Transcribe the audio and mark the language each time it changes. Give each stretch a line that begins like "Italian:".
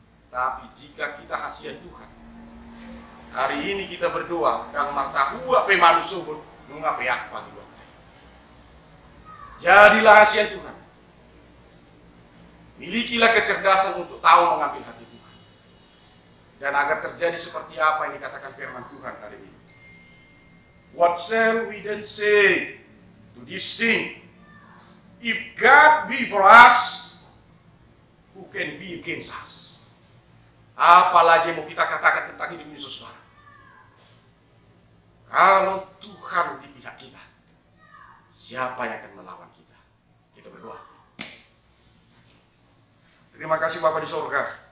Indonesian: Tapi jika kita hasian Tuhan, hari ini kita berdoa dan martahua pemalu subur mengapeak pagi waktu. Jadilah hasian Tuhan. Milikilah kecerdasan untuk tahu mengambil hati Tuhan. Dan agar terjadi seperti apa yang dikatakan firman Tuhan hari ini.
English: What shall we then say to this thing? If God be for us, who can be against us?
Indonesian: Apalagi mau kita katakan tentang hidup ini saudara? Kalau Tuhan di pihak kita, siapa yang akan melawan kita? Kita berdoa. Terima kasih Bapa di sorga.